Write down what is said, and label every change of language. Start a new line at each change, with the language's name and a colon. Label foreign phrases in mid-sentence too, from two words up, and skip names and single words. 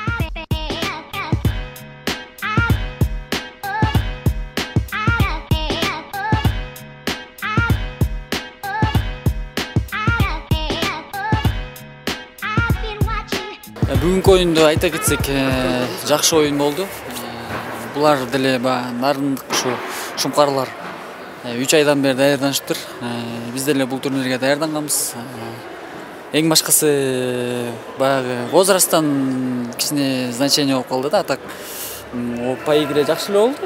Kyrgyz: Бүгүнкү оюнду айта кетсек, жакшы оюн болду. Булар деле нарындык ушу шумкарлар 3 айдан бери даярданышыптыр. Биз деле бул турнирге даярданганбыз. Эң башкысы баягы возрасттан кичине значение болуп калды да.
Russian: А так по игре
Kyrgyz: жакшы эле болду.